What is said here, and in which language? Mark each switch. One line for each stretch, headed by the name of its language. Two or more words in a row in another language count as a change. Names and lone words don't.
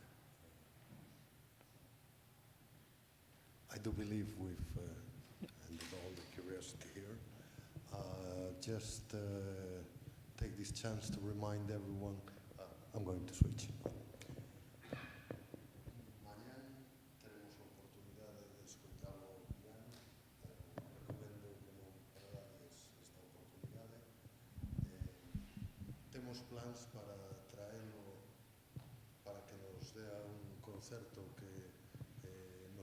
English: I do believe we've ended all the curiosity here. Just take this chance to remind everyone, I'm going to switch.
Spanish: Mañana tenemos
Galician: oportunidade de escoitar o piano. Recomendo que non perdades esta oportunidade. Temos plans para traelo para que nos dea un concerto que nos